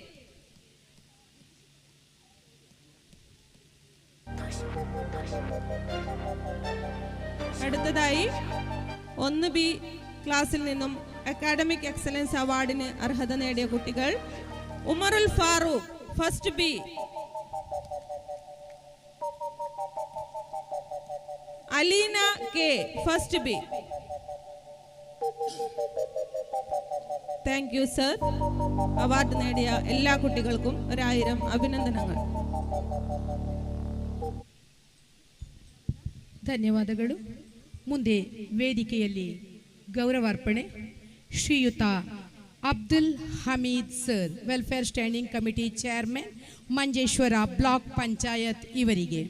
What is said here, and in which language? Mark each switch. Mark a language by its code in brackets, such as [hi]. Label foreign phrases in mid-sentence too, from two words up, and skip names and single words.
[ml] അടുത്തതായി 1 ബി ക്ലാസ്സിൽ നിന്നും [en] academic excellence award [ml] അർഹത നേടിയ കുട്ടികൾ ഉമറുൽ ഫാറൂഖ്, [en] first B. [ml] അലീന കെ, [en] first B. thank you sir. [ml] അവാർഡ് നേടിയ എല്ലാ കുട്ടികൾക്കും 1000 ಅಭಿನಂದನೆಗಳು. [kn] ಧನ್ಯವಾದಗಳು. ಮುಂದೆ ವೇದಿಕೆಯಲ್ಲಿ ಗೌರವಾರ್ಪಣೆ ಶ್ರೀಯುತ ಅಬ್ದುಲ್ ಹಮೀದ್ ಸರ್, [en] welfare standing committee chairman, [kn] ಮಂಜೇಶ್ವರ ಬ್ಲಾಕ್ ಪಂಚಾಯತ್ ಇವರಿಗೆ.